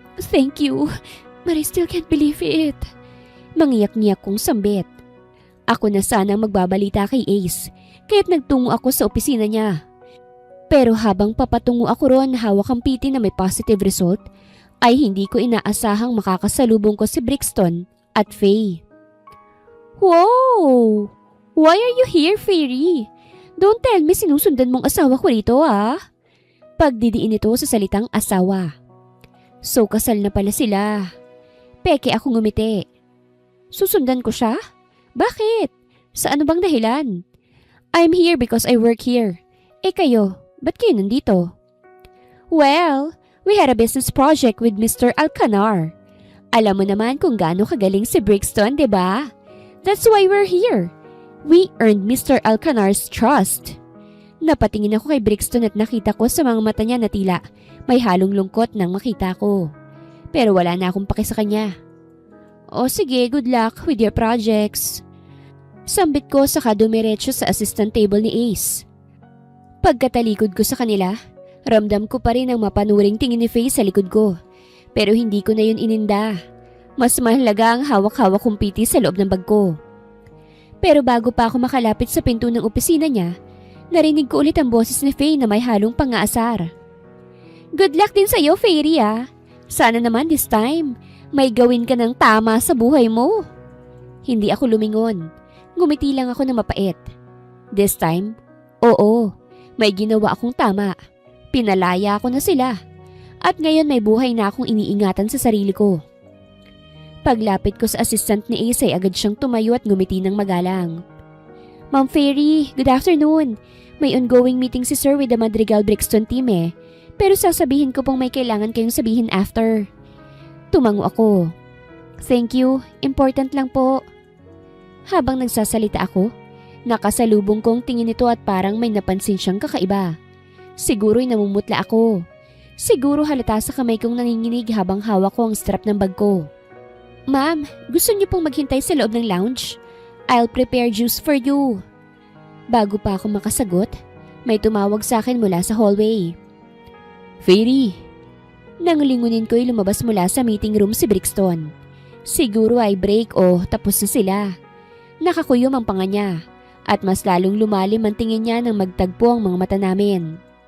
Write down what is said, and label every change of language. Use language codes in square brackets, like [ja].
[en] Thank you, but I still can't believe it. [tl] Mangiyak-ngiyak kong sambit. Ako na sanang magbabalita kay Ace, kaya't nagtungo ako sa opisina niya. Pero habang papatungo ako ron hawak ang PT na may positive result, ay hindi ko inaasahang makakasalubong ko si Brixton at Faye. [en] Wow! Why are you here, Fairy? Don't tell me [tl] sinusundan mong asawa ko rito, ah. Pagdidiin ito sa salitang asawa. So kasal na pala sila. Peke ako ngumiti. Susundan ko siya? Bakit? Sa ano bang dahilan? [en] I'm here because I work here. [tl] Kayo, ba't kayo nandito? [en] Well, we had a business project with Mr. [tl] Alcanar. Alam mo naman kung gaano kagaling si Brixton, diba? [en] That's why we're here. We earned Mr. Alcanar's trust. [tl] Napatingin ako kay Brixton at nakita ko sa mga mata niya na tila may halong lungkot nang makita ko. Pero wala na akong paki sa kanya. O sige, [en] good luck with your projects. [tl] Sambit ko saka dumiretso sa assistant table ni Ace. Pagkatalikod ko sa kanila, ramdam ko pa rin ang mapanuring tingin ni Faye sa likod ko. Pero hindi ko na yun ininda. Mas mahalaga ang hawak-hawak kong PT sa loob ng bag ko. Pero bago pa ako makalapit sa pinto ng opisina niya, narinig ko ulit ang boses ni Faye na may halong pang-aasar. [en] Good luck [tl] din sa'yo, Fairy, ah. Sana naman [en] this time, [tl] may gawin ka ng tama sa buhay mo. Hindi ako lumingon. Ngumiti lang ako na mapait. [en] This time, [tl] oo, may ginawa akong tama. Pinalaya ko na sila. At ngayon may buhay na akong iniingatan sa sarili ko. Paglapit ko sa assistant ni Ace ay agad siyang tumayo at ngumiti ng magalang. [en] Ma'am Fairy, good afternoon. May ongoing meeting si Sir with the Madrigal Brixton team eh. [tl] Pero sasabihin ko pong may kailangan kayong sabihin after. Tumango ako. [en] Thank you, important [tl] lang po. Habang nagsasalita ako, nakasalubong kong tingin nito at parang may napansin siyang kakaiba. Siguro'y namumutla ako. Siguro halata sa kamay kong nanginginig habang hawak ko ang strap ng bag ko. Ma'am, gusto niyo pong maghintay sa loob ng lounge? [en] I'll prepare juice for you. [tl] Bago pa ako makasagot, may tumawag sa akin mula sa hallway. Fairy! Nangulingunin ko'y lumabas mula sa meeting room si Brixton. Siguro ay break o tapos na sila. Nakakuyom ang panga niya at mas lalong lumalim ang tingin niya nang magtagpo ang mga mata namin.